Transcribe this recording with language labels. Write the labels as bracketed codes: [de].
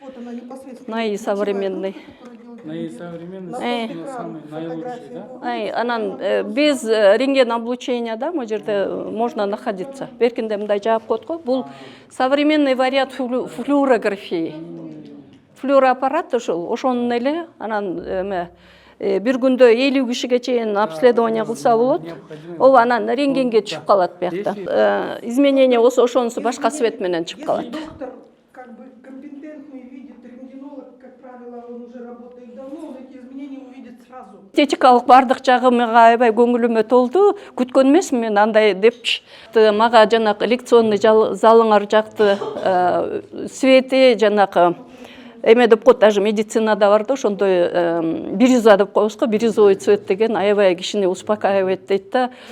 [ru] она непосредственно наисовременный. Наисовременный, самый наилучший, да? Анан без рентген облучения, да, могу жерде можно находиться. [ky] Беркинде мындай жаап коет го. Бул [ru] современный вариант флюорографии. [ky] Флюороаппарат ошонун эле, анан бир күндө 50 кишиге чейин обследование кылса болот. Ол анан рентгенге түшүп калат биякта. Изменение болсо ошонусу башка свет менен чыгып калат. [ru] Доктор как бы компетентный видит, рентгенолог, как правило, он уже работает давно, он эти изменения увидит сразу. [ky] Эстетикалык бардык жагы мага аябай көңүлүмө толду. Күткөн эмесмин мен андай депчи. Мага жанагы лекционный залыңар жакты, свети жанагы эме деп коет, даже медицинада бар да, ошондой бирюза деп коебуз го, [ru] бирюзовый цвет [ky] деген аябай кишини успокаивает дейт да.